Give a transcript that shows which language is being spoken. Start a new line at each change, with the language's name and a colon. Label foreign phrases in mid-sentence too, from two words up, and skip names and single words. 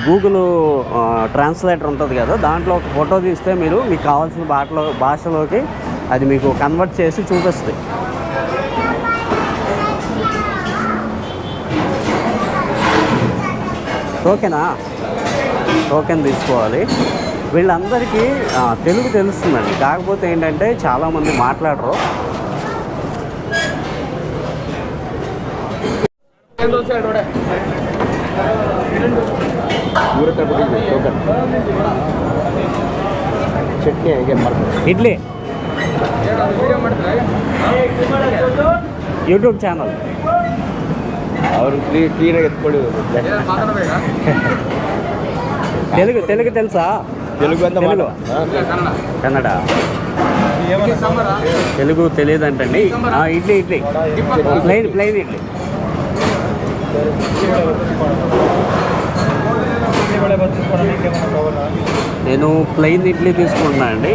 Telugu: గూగుల్ ట్రాన్స్లేటర్ ఉంటుంది కదా, దాంట్లో ఒక ఫోటో తీస్తే మీరు మీకు కావాల్సిన భాషలోకి అది మీకు కన్వర్ట్ చేసి చూపిస్తుంది. ఓకేనా? టోకెన్ తీసుకోవాలి. వీళ్ళందరికీ తెలుగు తెలుస్తుందండి, కాకపోతే ఏంటంటే చాలామంది మాట్లాడరు.
Kannada: ಚಟ್ನಿ ಹೇಗೆ ಮಾಡ್ತಾರೆ? ಇಡ್ಲಿ ಯೂಟ್ಯೂಬ್ ಚಾನಲ್ ಅವರು ಕ್ಲೀನಾಗಿ ಎತ್ಕೊಳ್ಳಿ.
Telugu: తెలుగు తెలుసా?
Kannada: తెలుగు ಅಂತ
Telugu: తెలుగు కన్నడ తెలుగు తెలియదంటండి. ఇడ్లీ ప్లెయిన్ ఇడ్లీ. నేను ప్లెయిన్ ఇడ్లీ తీసుకుంటున్నాను అండి.